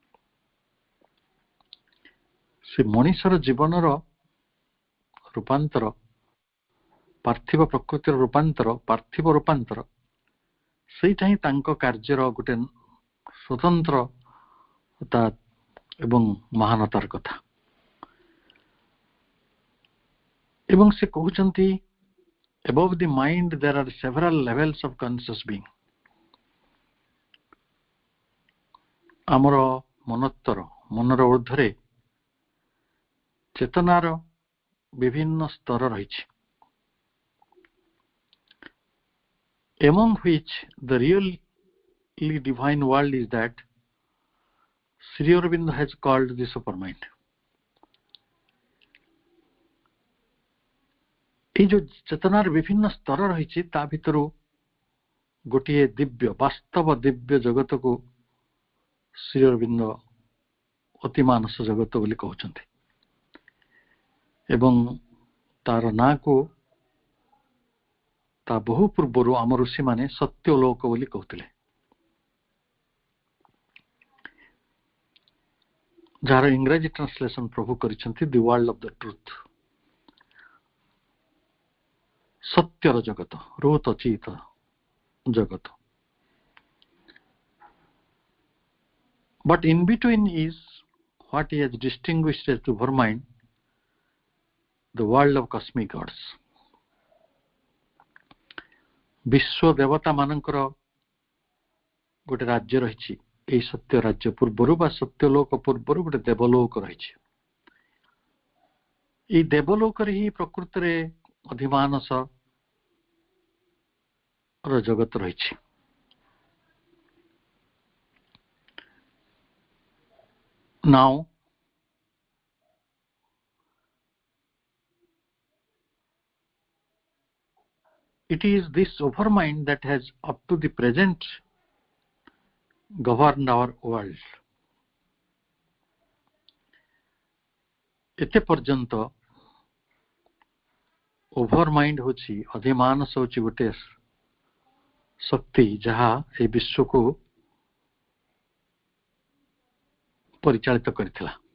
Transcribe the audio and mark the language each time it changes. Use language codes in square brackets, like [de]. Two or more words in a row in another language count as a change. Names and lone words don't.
[or] ସେ ମଣିଷର ଜୀବନର ରୂପାନ୍ତର, ପାର୍ଥିବ ପ୍ରକୃତିର ରୂପାନ୍ତର, ପାର୍ଥିବ ରୂପାନ୍ତର, ସେଇଟା ହିଁ ତାଙ୍କ କାର୍ଯ୍ୟର ଗୋଟେ ସ୍ୱତନ୍ତ୍ରତା ଏବଂ ମହାନତାର କଥା। ଏବଂ ସେ କହୁଛନ୍ତି [en] above the mind there are several levels of conscious being। [or] ଆମର ମନର ଊର୍ଦ୍ଧ୍ୱରେ ଚେତନାର ବିଭିନ୍ନ ସ୍ତର ରହିଛି, [en] among which the really divine world is that Sri Aurobindo has called the supermind। [or] এই ଯୋଉ ଚେତନାର ବିଭିନ୍ନ ସ୍ତର ରହିଛି, ତା ଭିତରୁ ଗୋଟିଏ ଦିବ୍ୟ, ବାସ୍ତବ ଦିବ୍ୟ ଜଗତକୁ ଶ୍ରୀ ଅରବିନ୍ଦ ଅତି ମାନସ ଜଗତ ବୋଲି କହୁଛନ୍ତି ଏବଂ ତାର ନାଁକୁ ତା ବହୁ ପୂର୍ବରୁ ଆମ ଋଷିମାନେ ସତ୍ୟଲୋକ ବୋଲି କହୁଥିଲେ, ଯାହାର ଇଂରାଜୀ ଟ୍ରାନ୍ସଲେସନ ପ୍ରଭୁ କରିଛନ୍ତି [en] the world of the truth, [or] ସତ୍ୟର ଜଗତ, ରୂତ ଚିତ ଜଗତ। [en] But in between is what he has distinguished as the Overmind, the world of cosmic gods। [or] ବିଶ୍ୱ ଦେବତା ମାନଙ୍କର ଗୋଟେ ରାଜ୍ୟ ରହିଛି। ଏହି ସତ୍ୟ ରାଜ୍ୟ ପୂର୍ବରୁ ବା ସତ୍ୟଲୋକ ପୂର୍ବରୁ ଗୋଟେ ଦେବଲୋକ ରହିଛି। ଏହି ଦେବଲୋକରେ ହିଁ ପ୍ରକୃତରେ ଅଧିମାନସ ର ଜଗତ ରହିଛି। [en] Now it is this overmind that has up to the present governed our world। [or] ଏତେ ପର୍ଯ୍ୟନ୍ତ ଓଭରମାଇଣ୍ଡ ହେଉଛି, ଅଧିମାନସ ହେଉଛି ଗୋଟେ ଶକ୍ତି ଯାହା ଏହି ବିଶ୍ୱକୁ ପରିଚାଳିତ କରିଥିଲା।